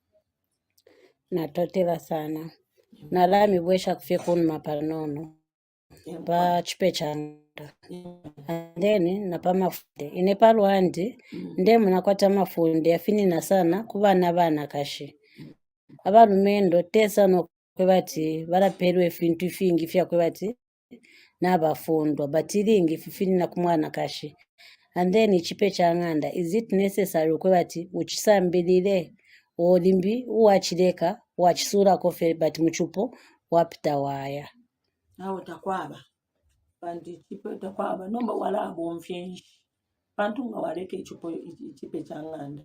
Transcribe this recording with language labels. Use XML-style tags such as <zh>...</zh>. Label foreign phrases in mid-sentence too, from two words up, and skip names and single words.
<bem>natotela sana nalami bwesha kufika unu mapanono pa chipe changa then napa mafunde ine palwandi ndemu nakwata mafunde afinina sana kubana bana kashi abalumendo tesa no kwebati balaperwe fintu fingi fya kwebati nabafundwa batiringi fifinina kumwana kashi</bem> <en>and then</en> <bem>chipe chang'anda</bem> <en>is it necessary</en> <bem>kwebati uchisambilile olimbi uwachileka wachisura kofe bati muchupo wapita waya nawo takwaba pandi chipe takwaba nomba wala bomfyenshi pantu nga waleke chipe chang'anda</bem>